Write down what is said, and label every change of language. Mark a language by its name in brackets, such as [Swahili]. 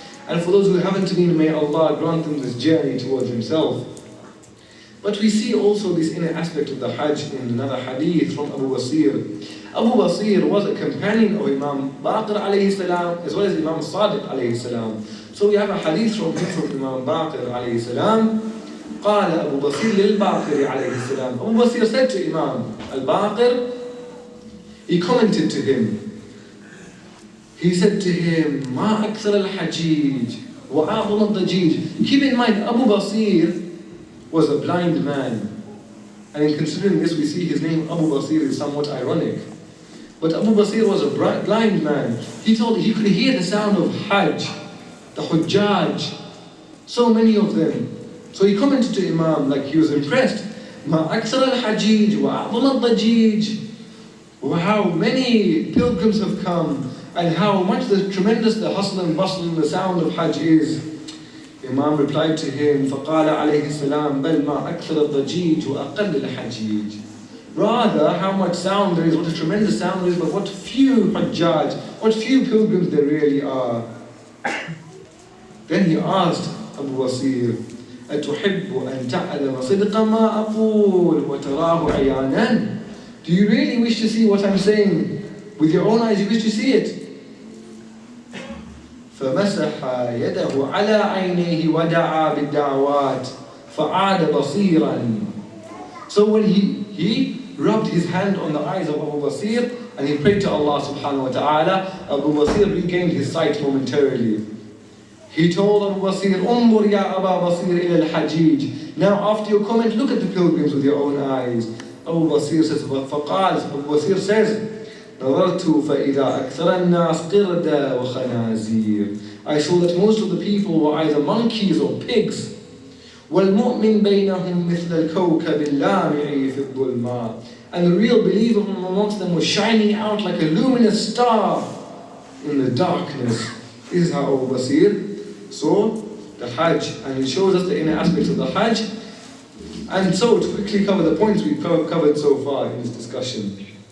[English] And for those who haven't been, may Allah grant them this journey towards Himself. But we see also this inner aspect of the Hajj in another hadith from Abu Basir. Abu Basir was a companion of Imam Baqir alayhi salam as well as Imam Sadiq alayhi salam. So we have a hadith from him from Imam Baqir alayhi salam. [Arabic] قال أبو بصير للباقر عليه السلام. [English] Abu Basir said to Imam al-Baqir, he commented to him. He said to him, [Arabic] ما أكثر الحجيج وأعظم الضجيج. [English] Keep in mind, Abu Basir was a blind man. And in considering this, we see his name Abu Basir is somewhat ironic. But Abu Basir was a blind man. He told he could hear the sound of Hajj, the Hujjaj, so many of them. So he commented to Imam like he was impressed. [Arabic] ما أكثر الحجيج وأعظم الضجيج. [English] How many pilgrims have come and how much the tremendous the hustle and bustle and the sound of Hajj is. Imam replied to him, [Arabic] فَقَالَ عَلَيْهِ السَّلَامُ بَلْ مَا أَكْثَرَ الضَّجِيجُ وَأَقَلِّ الْحَجِيجِ. [English] Rather, how much sound there is, what a tremendous sound there is, but what few Hajjaj, what few pilgrims there really are. Then he asked Abu Basir, [Arabic] أَتُحِبُّ أَن تَعْلَمَ صِدْقَ مَا أَقُولُ وَتَرَاهُ عَيَانًا. [English] Do you really wish to see what I'm saying? With your own eyes you wish to see it? [Arabic] فمسح يده على عينيه ودعا بالدعوات فعاد بصيرا. [English] So when he rubbed his hand on the eyes of Abu Basir and he prayed to Allah subhanahu wa ta'ala, Abu Basir regained his sight momentarily. He told Abu Basir, [Arabic] انظر يا أبا بصير إلى الحجيج. [English] Now after your comment, look at the pilgrims with your own eyes. Abu Basir says, [Arabic] فقال, Abu Basir says, نظرت فإذا أكثر الناس قردة وخنازير. [English] I saw that most of the people were either monkeys or pigs. [Arabic] والمؤمن بينهم مثل الكوكب اللامع في الظلماء. [English] And the real believer from amongst them was shining out like a luminous star in the darkness. This is how Abu Basir saw the Hajj, and it shows us the inner aspects of the Hajj. And so to quickly cover the points we've covered so far in this discussion.